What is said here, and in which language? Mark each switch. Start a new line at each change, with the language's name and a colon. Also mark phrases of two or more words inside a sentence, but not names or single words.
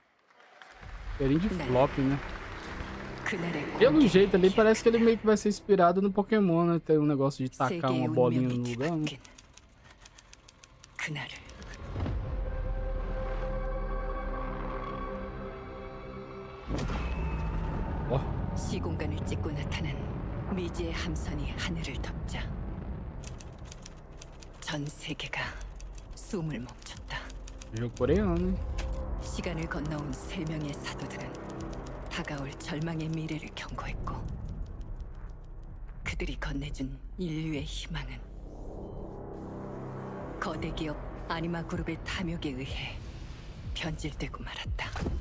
Portuguese: Cheirinho de flop, né? Pelo jeito ali, parece que ele meio que vai ser inspirado no Pokémon, né? Tem um negócio de tacar uma bolinha no lugar, né?
Korean: 시공간을 찍고 나타난 미지의 함선이 하늘을 덮자 전 세계가 숨을 멈췄다.
Portuguese: Jogo coreano.
Korean: 시간을 건너온 세 명의 사도들은 다가올 절망의 미래를 경고했고 그들이 건네준 인류의 희망은 거대 기업 아니마 그룹의 탐욕에 의해 변질되고 말았다.